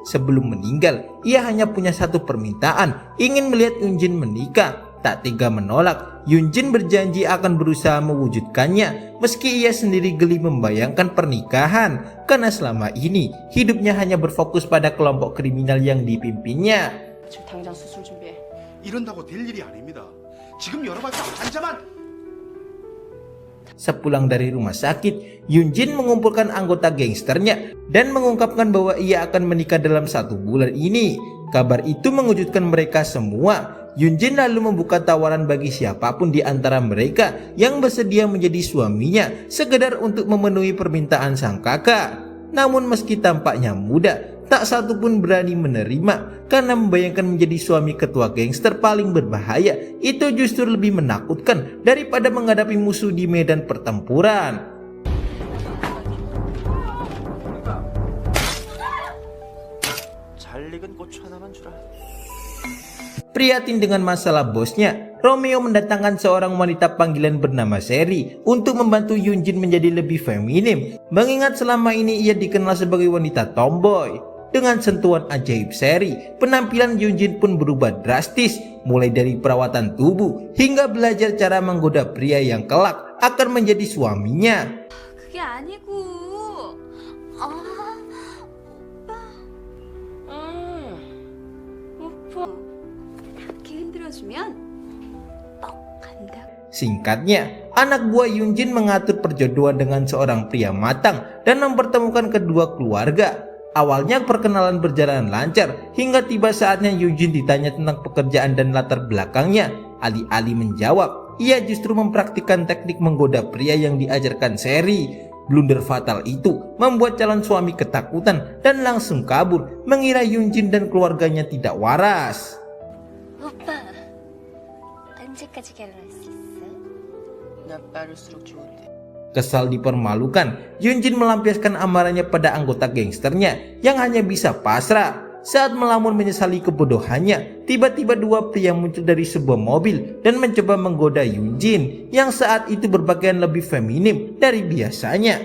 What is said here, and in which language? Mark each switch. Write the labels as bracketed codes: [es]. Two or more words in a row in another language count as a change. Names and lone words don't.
[id] Sebelum meninggal, ia hanya punya satu permintaan, ingin melihat Yunjin menikah. Tak tega menolak, Yunjin berjanji akan berusaha mewujudkannya meski ia sendiri geli membayangkan pernikahan karena selama ini hidupnya hanya berfokus pada kelompok kriminal yang dipimpinnya. [ko] 지금 당장 수술 준비해. 이런다고 될 일이 아닙니다. 지금 열어봤자 환자만. [id] Sepulang dari rumah sakit, Yunjin mengumpulkan anggota gangsternya dan mengungkapkan bahwa ia akan menikah dalam 1 bulan ini. Kabar itu mengejutkan mereka semua. Yunjin lalu membuka tawaran bagi siapapun di antara mereka yang bersedia menjadi suaminya, sekedar untuk memenuhi permintaan sang kakak. Namun meski tampaknya mudah, tak satu pun berani menerima karena membayangkan menjadi suami ketua gangster paling berbahaya itu justru lebih menakutkan daripada menghadapi musuh di medan pertempuran. [ko] 잘 익은 고추 하나만 주라. [id] Prihatin dengan masalah bosnya, Romeo mendatangkan seorang wanita panggilan bernama Seri untuk membantu Yunjin menjadi lebih feminim, mengingat selama ini ia dikenal sebagai wanita tomboy. Dengan sentuhan ajaib Seri, penampilan Yunjin pun berubah drastis, mulai dari perawatan tubuh hingga belajar cara menggoda pria yang kelak akan menjadi suaminya. [ko] 그게 아니고. 오빠. 오빠. 이렇게 흔들어주면 뻑 간다. [id] Singkatnya, anak buah Yunjin mengatur perjodohan dengan seorang pria matang dan mempertemukan kedua keluarga. Awalnya perkenalan berjalan lancar hingga tiba saatnya Yunjin ditanya tentang pekerjaan dan latar belakangnya. Alih-alih menjawab, ia justru mempraktikkan teknik menggoda pria yang diajarkan Seri. Blunder fatal itu membuat calon suami ketakutan dan langsung kabur, mengira Yunjin dan keluarganya tidak waras. [ko] 오빠. 언제까지 결혼할 수 있어? 난 빠를수록 좋은데. [id] Kesal dipermalukan, Yunjin melampiaskan amarahnya pada anggota gangsternya yang hanya bisa pasrah. Saat melamun menyesali kebodohannya, tiba-tiba 2 pria muncul dari sebuah mobil dan mencoba menggoda Yunjin yang saat itu berpakaian lebih feminim dari biasanya.